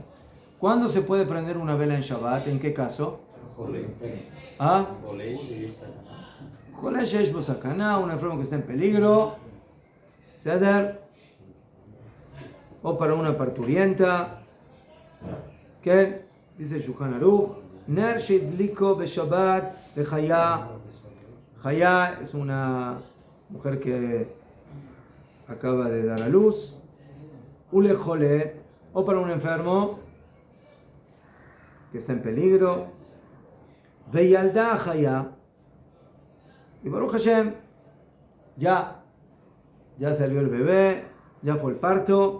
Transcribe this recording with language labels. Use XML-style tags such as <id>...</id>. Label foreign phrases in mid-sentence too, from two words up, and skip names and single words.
<es>¿Cuándo se puede prender una vela en Shabbat? ¿En qué caso? ¿Ah?</es> <he>חולה שיש בו סכנה,</he> <es>un enfermo que está en peligro. ¿Ceder? O para una parturienta. ¿Qué? Dice Shulchan Aruch.</es> <he>נר שהדליקו בשבת לחיה.</he> <es>Chaya es una mujer que acaba de dar a luz. Ulejole, o para un enfermo que está en peligro.</es> <he>וילדה חיה.</he> <es>Y</es> <he>ברוך השם,</he> <es>ya salió el bebé, ya fue el parto.</es>